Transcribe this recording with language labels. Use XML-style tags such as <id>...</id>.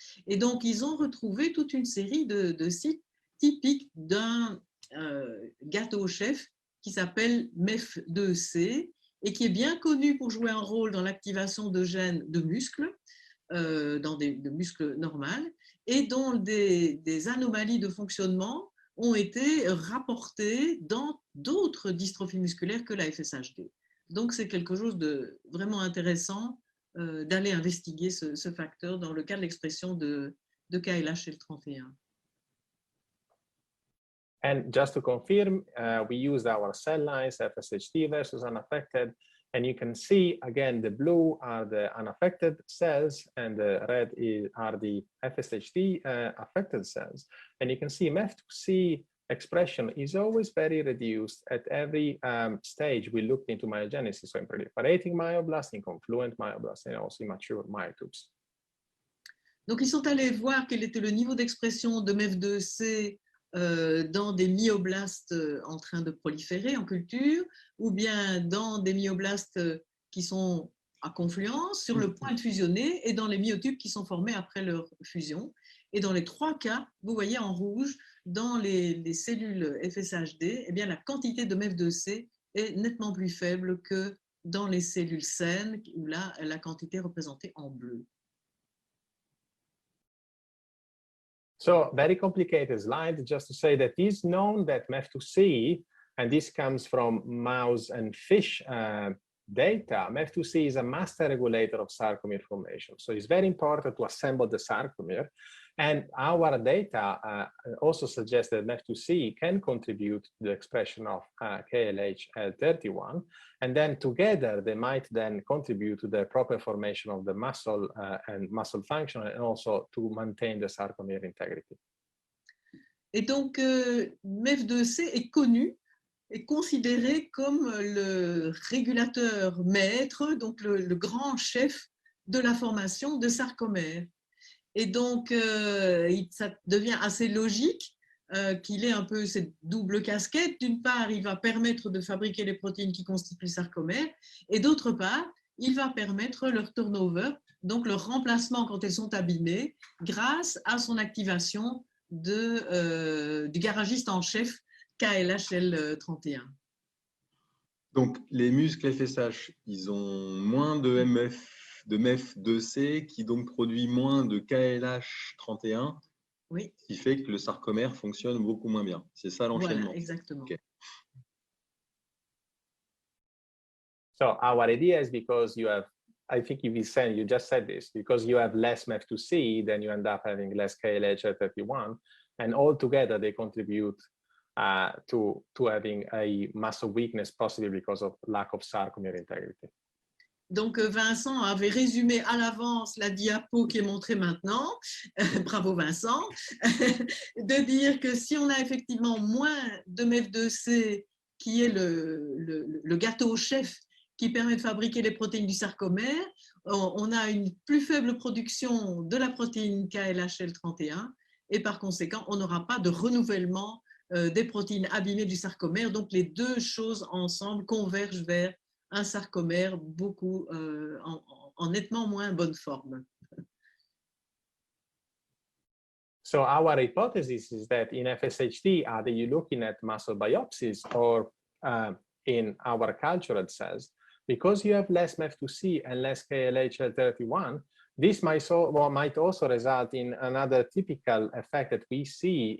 <fr>Et donc, ils ont retrouvé toute une série de sites typiques d'un gâteau chef qui s'appelle MEF2C et qui est bien connu pour jouer un rôle dans l'activation de gènes de muscles, de muscles normaux, et dont des anomalies de fonctionnement ont été rapportées dans d'autres dystrophies musculaires que la FSH2. Donc, c'est quelque chose de vraiment intéressant d'aller investiguer ce facteur dans le cas de l'expression de KLH-L31.</fr> <en>And just to confirm, we used our cell lines, FSHD versus unaffected, and you can see, again, the blue are the unaffected cells, and the red are the FSHD affected cells. And you can see MEF2C expression is always very reduced at every stage we looked into myogenesis, so in proliferating myoblasts, in confluent myoblasts, and also immature myotubes.</en> <fr>Donc, ils sont allés voir quel était le niveau d'expression de MEF2C dans des myoblastes en train de proliférer en culture, ou bien dans des myoblastes qui sont à confluence, sur le point de fusionner, et dans les myotubes qui sont formés après leur fusion. Et dans les trois cas, vous voyez en rouge, dans les cellules FSHD, eh bien, la quantité de MEF2C est nettement plus faible que dans les cellules saines, où là, la quantité est représentée en bleu.</fr> <en>So very complicated slide, just to say that it is known that MEF2C, and this comes from mouse and fish data, MEF2C is a master regulator of sarcomere formation. So it's very important to assemble the sarcomere. And our data also suggests that MEF2C can contribute to the expression of KLH31. And then together, they might then contribute to the proper formation of the muscle and muscle function, and also to maintain the sarcomere integrity.</en> <fr>Et donc, MEF2C est connu, est considéré comme le régulateur maître, donc le grand chef de la formation de sarcomères. Et donc, ça devient assez logique qu'il ait un peu cette double casquette. D'une part, il va permettre de fabriquer les protéines qui constituent le sarcomère, et d'autre part, il va permettre leur turnover, donc leur remplacement quand elles sont abîmées, grâce à son activation du garagiste en chef KLH-L31. Donc, les muscles FSH, ils ont moins de MEF2C qui donc produit moins de KLH31, oui. Ce qui fait que le sarcomère fonctionne beaucoup moins bien. C'est ça l'enchaînement. Voilà, exactement.</fr> <en>Okay. So our idea is because you have, I think you just said this, because you have less MEF2C, then you end up having less KLH31, and all together they contribute to having a muscle weakness, possibly because of lack of sarcomere integrity.</en> <fr>Donc, Vincent avait résumé à l'avance la diapo qui est montrée maintenant. Bravo, Vincent. De dire que si on a effectivement moins de MEF2C, qui est le gâteau chef qui permet de fabriquer les protéines du sarcomère, on a une plus faible production de la protéine KLH-L31 et par conséquent, on n'aura pas de renouvellement des protéines abîmées du sarcomère. Donc, les deux choses ensemble convergent vers un sarcomère beaucoup en nettement moins bonne forme.</fr> <en>So our hypothesis is that in FSHD, either you're looking at muscle biopsies or in our cultured cells, because you have less MEF2C and less KLH31, this might also result in another typical effect that we see.</en>